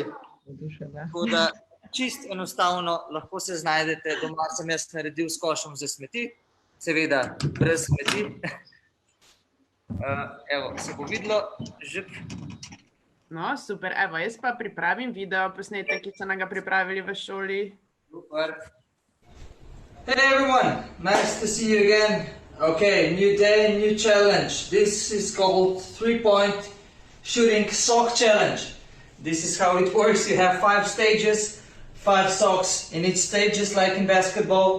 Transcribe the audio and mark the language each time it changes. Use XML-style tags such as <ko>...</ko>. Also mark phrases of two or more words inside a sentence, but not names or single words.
<sl>Tako da čist enostavno lahko se znajdete. Doma sem jaz naredil s košom za smeti, seveda brez smeti. Evo, se bo videlo že. No, super, evo, jaz pa pripravim video posnetek, ki so nam ga pripravili v šoli. Super.</sl> <en>Hey everyone, nice to see you again. Okay, new day, new challenge. This is called 3-point shooting sock challenge. This is how it works. You have 5 stages, 5 socks in each stage, just like in basketball.</en>